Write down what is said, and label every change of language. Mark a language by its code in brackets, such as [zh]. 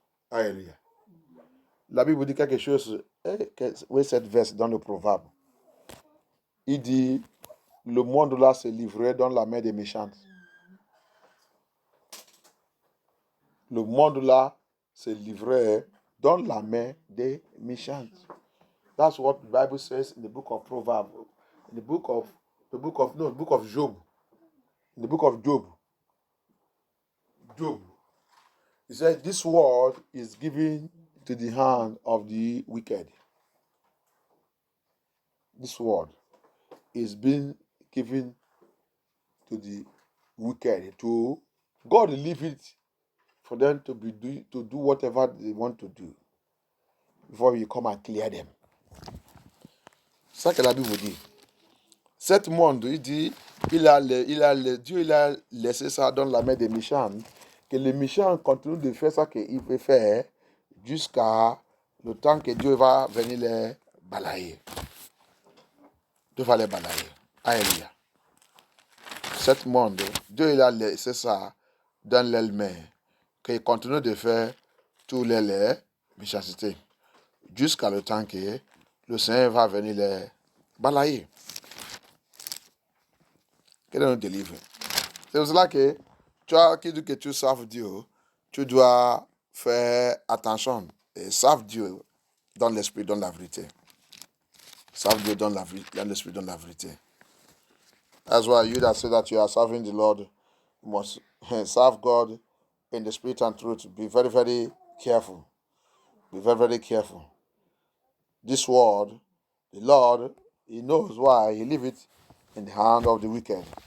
[fr] Alléluia. La Bible dit quelque chose. Oui, cette verse dans le Proverbe. Il dit, le monde là se livrait dans la main des méchants. Le monde là se livrait dans la main des méchants. [en] That's what the Bible says in the book of Proverbs. In the book of Job. In the book of Job. He said, this world is given to the hand of the wicked. This world is being given to the wicked. God leave it for them to do whatever they want to do before we come and clear them. [fr] C'est ça que la Bible dit. Cet monde, il dit, Dieu il a laissé ça dans la main des méchants, que les méchants continuent de faire ça qu'il veut faire jusqu'à le temps que Dieu va venir les balayer. Dieu va les balayer. Alléluia. Cet monde, Dieu il a laissé ça dans les mains, qu'il continue de faire tous les méchancetés jusqu'à le temps que le Seigneur va venir les balayer. Que Dieu nous délivre. C'est pour cela que toi qui dis que tu serves Dieu, tu dois faire attention et serve Dieu dans l'esprit, dans la vérité. Serve Dieu dans l'esprit, dans la vérité. [en] That's why you that say that you are serving the Lord, you must serve God in the spirit and truth. Be very, very careful. Be very, very careful. This word, the Lord, He knows why He leave it in the hand of the wicked.